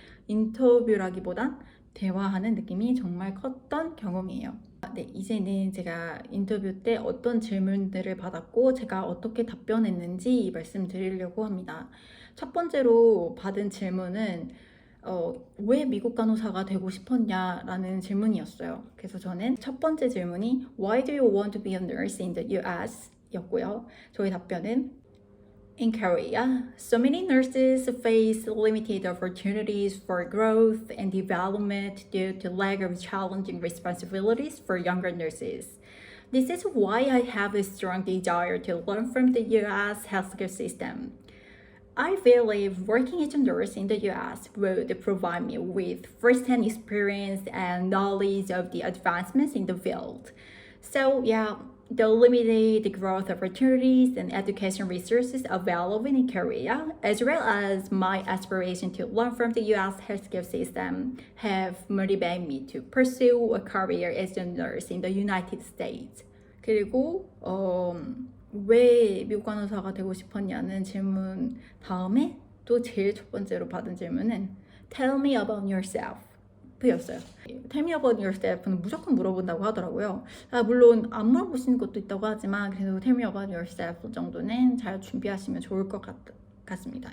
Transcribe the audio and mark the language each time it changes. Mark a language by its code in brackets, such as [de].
[ko] 인터뷰라기보단 대화하는 느낌이 정말 컸던 경험이에요. 네, 이제는 제가 인터뷰 때 어떤 질문들을 받았고 제가 어떻게 답변했는지 말씀드리려고 합니다. 첫 번째로 받은 질문은 왜 미국 간호사가 되고 싶었냐라는 질문이었어요. 그래서 저는 첫 번째 질문이 [en] Why do you want to be a nurse in the US? [ko] 였고요. 저의 답변은 [en] In Korea, so many nurses face limited opportunities for growth and development due to lack of challenging responsibilities for younger nurses. This is why I have a strong desire to learn from the US healthcare system. I believe working as a nurse in the US would provide me with first-hand experience and knowledge of the advancements in the field. So yeah, the limited growth opportunities and education resources available in Korea, as well as my aspiration to learn from the US healthcare system, have motivated me to pursue a career as a nurse in the United States. [ko] 그리고 왜 미국 간호사가 되고 싶었냐는 질문 다음에 또 제일 첫 번째로 받은 질문은 [en] Tell me about yourself [ko] 였어요. [en] Tell me about yourself [ko] 는 무조건 물어본다고 하더라고요. 물론 안 물어보시는 것도 있다고 하지만 그래도 Tell me about yourself 정도는 잘 준비하시면 좋을 것 같습니다.